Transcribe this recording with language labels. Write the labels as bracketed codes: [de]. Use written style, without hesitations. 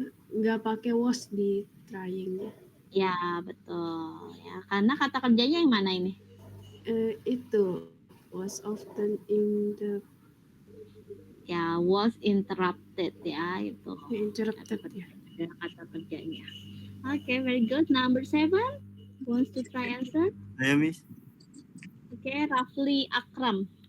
[id] nggak pakai was di trying-nya. Ya, betul. Ya, karena kata kerjanya yang mana ini? Itu [en] was often in the [id] Ya, [en] was interrupted [id] ya, itu. [en] interrupted ya. [id] Kata kerjanya. Oke, [en] very good. Number 7 wants to try answer. [id] Saya, Miss. Oke, Rafli Akram.